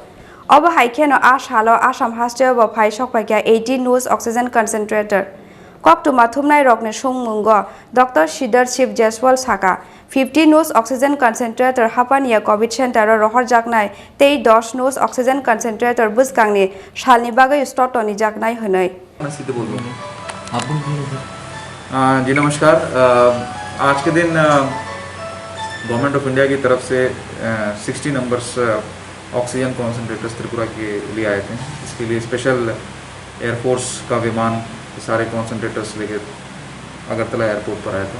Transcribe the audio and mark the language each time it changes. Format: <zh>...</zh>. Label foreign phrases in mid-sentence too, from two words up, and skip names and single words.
<trp>Oba haikeno halo Assam haste oba phai Sokphaikha 80 nose</trp> <en>oxygen concentrator.</en> <trp>Kok tu mathumnai rokne sungmungo Dr. Siddharth Shiv Jaiswal saka 50 nose</trp> <en>oxygen concentrator</en> <trp>hapania</trp> <en>COVID center</en> <trp>rohor jaknai tei 10 nose</trp> <en>oxygen concentrator</en> <trp>buskangni shalni bagai stotoni jaknai honai.</trp> <hi>जी नमस्कार। आज के दिन गवर्नमेंट ऑफ इंडिया की तरफ से 60 नंबर्स</hi> <en>oxygen concentrators</en> <hi>त्रिपुरा के लिए आए थे। इसके लिए</hi> <en>special airforce</en> <hi>का विमान सारे कॉन्सेंट्रेटर्स लेके अगरतला एयरपोर्ट पर आया था।</hi>